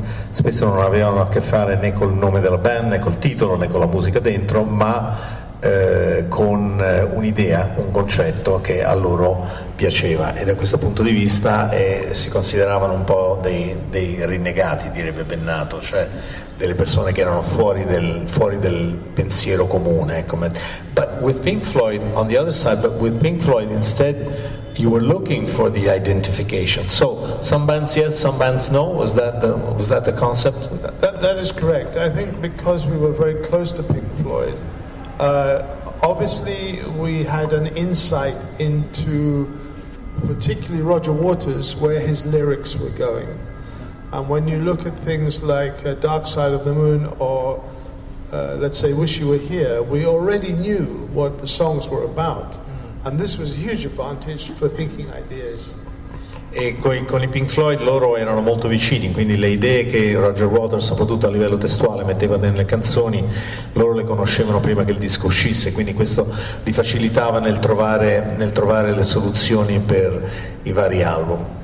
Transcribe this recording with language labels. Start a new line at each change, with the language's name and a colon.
Italian: spesso non avevano a che fare né col nome della band, né col titolo, né con la musica dentro, ma con un'idea, un concetto che a loro piaceva, e da questo punto di vista si consideravano un po' dei rinnegati, direbbe Bennato, cioè delle persone che erano fuori del pensiero comune.
English: But with Pink Floyd on the other side, but with Pink Floyd instead you were looking for the identification. So some bands yes, some bands no. Was that the concept? That is correct. I think because we were very close to Pink Floyd, obviously we had an insight into particularly Roger Waters, where his lyrics were going. And when you look at things like Dark Side of the Moon or let's say Wish You Were Here, we already knew what the songs were about. And this was a huge advantage for thinking ideas.
Italian: E con i Pink Floyd loro erano molto vicini, quindi le idee che Roger Waters, soprattutto a livello testuale, metteva nelle canzoni, loro le conoscevano prima che il disco uscisse, quindi questo li facilitava nel trovare le soluzioni per i vari album.